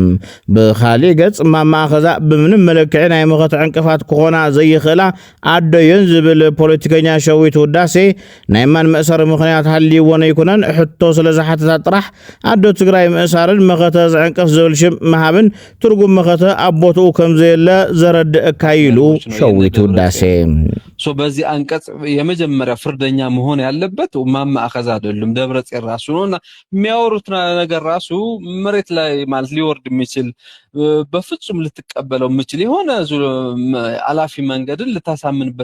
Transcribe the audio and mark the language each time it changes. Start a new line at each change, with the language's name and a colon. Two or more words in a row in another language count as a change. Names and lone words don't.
Tigrinya: ብኻሊእ ገጽ ማማኣኸዛ ብምንም መልክዕ ናይ መኸት ዕንቅፋት ክኾና ዘይኽእላ ኣደየን ዝብል ፖለቲከኛ ሸዊት ውዳሴ ናይ ማን መእሰሪ ምኽንያት ሃልይዎን ኣይኮነን ሕቶ ስለ ዝሓተታት ጥራሕ ኣዶ ትግራይ ምእሳርን መኸተ ዝዕንቅፍ ዝብል ሽም መሃብን ትርጉም መኸተ ኣቦትኡ ከም ዘየለ ዘረድእ ካይሉ ሸዊት ውዳሴ
Amharic: በዚህ አንቀጽ የመጀመሪያ ፍርደኛ መሆን ያለበት ማማኣኸዛ አይደለም ደብረጽዮን ራሱ ነውና የሚያወሩት ነገር ራሱ መሬት ላይ ማለት ሊወርድ የሚችል በፍጹም ልትቀበለው የሚችል የሆነ አላፊ መንገድን ልታሳምንበት